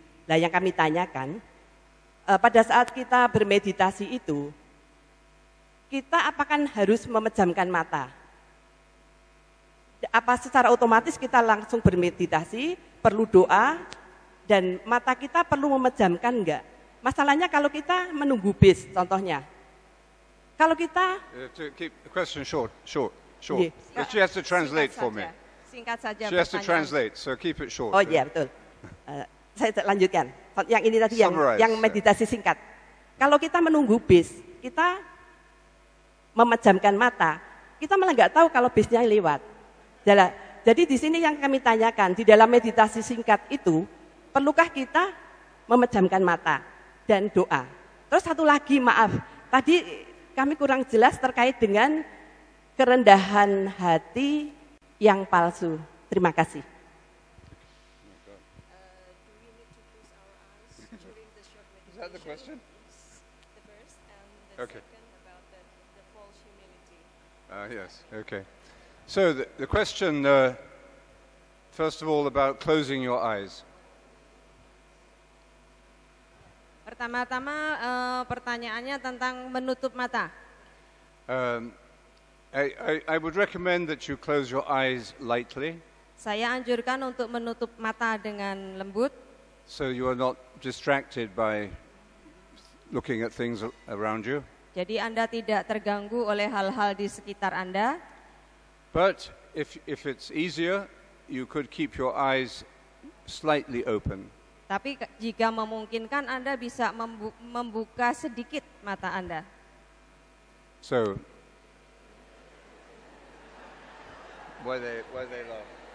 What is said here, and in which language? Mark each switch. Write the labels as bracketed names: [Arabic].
[Indonesian] Nah yang kami tanyakan, pada saat kita bermeditasi itu, kita apakah harus memejamkan mata? Apa secara otomatis kita langsung bermeditasi, perlu doa, dan mata kita perlu memejamkan enggak? Masalahnya kalau kita menunggu bis, contohnya. Kalau kita... [English] To keep the question short. Yeah. But she has to translate for me. [Indonesian] Singkat saja. [English] She has to translate, so keep it short. [Indonesian] Oh iya, betul. Saya lanjutkan. Yang ini tadi yang meditasi singkat. Kalau kita menunggu bis, kita memejamkan mata, kita malah nggak tahu kalau bisnya lewat. Jadi di sini yang kami tanyakan, di dalam meditasi singkat itu, perlukah kita memejamkan mata dan doa? Terus satu lagi, maaf, tadi kami kurang jelas terkait dengan kerendahan hati yang palsu. Terima kasih. [English] Is that the question? The first and the Okay. second about the false humility. Yes, okay. So the question, first of all, about closing your eyes. [Indonesian] Pertama-tama pertanyaannya tentang menutup mata. [English] I would recommend that you close your eyes lightly, [Indonesian] Saya anjurkan untuk menutup mata dengan lembut, [English] so you are not distracted by looking at things around you. [Indonesian] jadi Anda tidak terganggu oleh hal-hal di sekitar Anda. [English] But if it's easier, you could keep your eyes slightly open. [Indonesian] Tapi jika memungkinkan Anda bisa membuka sedikit mata Anda. [English] So, why they laugh?